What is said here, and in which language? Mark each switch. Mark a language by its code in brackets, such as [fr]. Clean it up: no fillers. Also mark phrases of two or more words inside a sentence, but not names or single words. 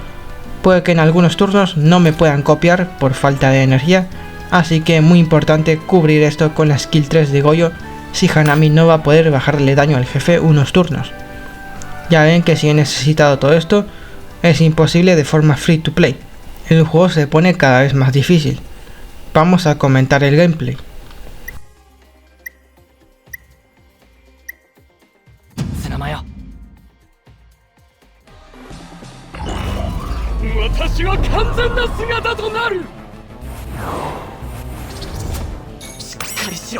[es] Puede que en algunos turnos no me puedan copiar por falta de energía, así que muy importante cubrir esto con la skill 3 de Goyo si Hanami no va a poder bajarle daño al jefe unos turnos. Ya ven que si he necesitado todo esto, es imposible de forma [en] free to play. [es] El juego se pone cada vez más difícil. Vamos a comentar el gameplay. [ja] 砂間よ、私は完全な姿となる。しっかりしろ。